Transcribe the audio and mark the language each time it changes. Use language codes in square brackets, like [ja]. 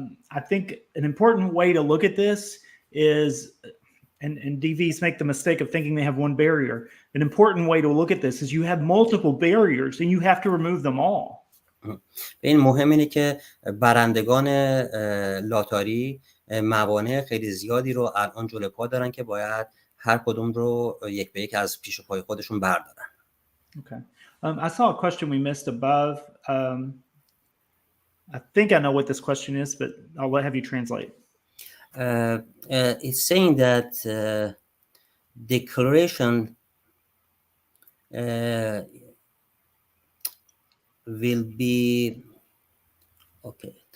[en] I think an important way to look at this is, and DVs make the mistake of thinking they have one barrier. An important way to look at this is you have multiple barriers and you have to remove them all. [fa] این مهم اینه که برندگان لاتاری موانع خیلی زیادی رو الان جلوی پا دارن که باید هر کدوم رو یک به یک از پیش پای خودشون بردارن. [en] Okay. I saw a question we missed above. I think I know what this question is, but I'll have you translate. It's saying that declaration will be okay.